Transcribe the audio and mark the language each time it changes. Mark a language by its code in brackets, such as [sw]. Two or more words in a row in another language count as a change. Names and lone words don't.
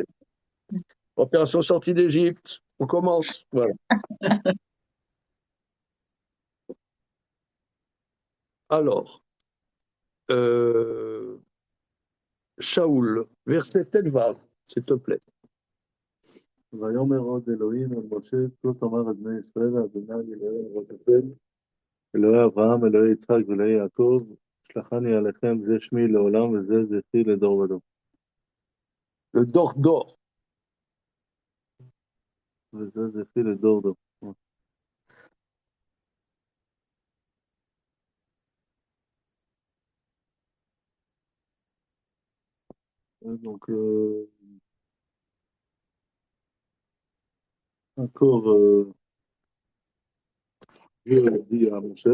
[fr] Opération sortie d'Égypte, on commence. Voilà. Alors, euh, Shaoul, verset Telvav, s'il te plaît. [he] ויאמר עוד אלוהים אל משה, כה תאמר על בני ישראל, אדוני אלוהי אבותיכם, אלוהי אברהם, אלוהי יצחק ואלוהי יעקב, שלחני עליכם, זה שמי לעולם וזה זכרי לדור ודור. לדור. וזה זכרי לדור דור. [fr] Donc, encore, Dieu dit à Moshe,